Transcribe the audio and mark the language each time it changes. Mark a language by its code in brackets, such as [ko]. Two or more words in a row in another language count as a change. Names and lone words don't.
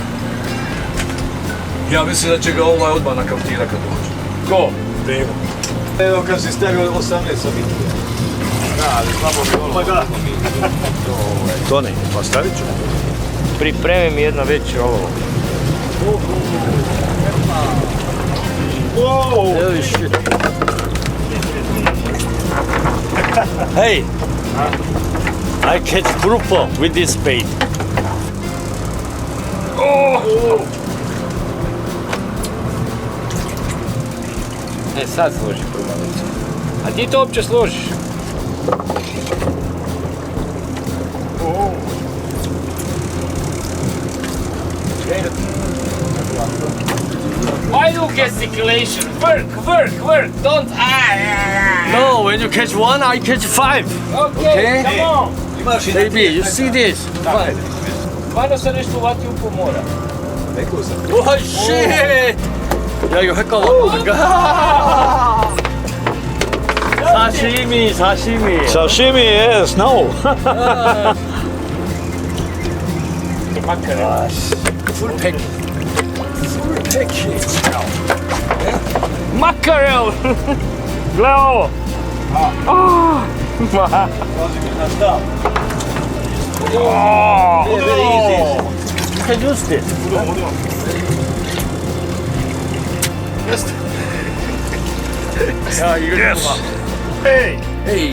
[hr] Ja mislim da će ga odmah nakaftira kad dođe. Ko? Bego. Evo kad si stavio 18 sam i tu. Da, ali slabo bi ono. Pa da. To ne, pa stavit ću. Pripremi mi jedno već ovo. [en] Holy shit. Hey! I catch grouper with this bait. [hr] E sad složi prugalicu. A ti to uopće složiš? [en] Why do gesticulation? Work! Don't No, when you catch one, I catch 5. Okay, come on! [hr] Imaš i [en] Baby, you see this? Fine. [hr] Stvarno se nešto uvati u pomora. Rekao sam. [en] Oh shit! [ko] 야 이거 횟감아. 사시미. [en] Sashimi, yes, no. Makare. Full package. Makarel! [hr] Gle ovo! [en] You can use this. [ko] 야 이거 yes. [en] Hey.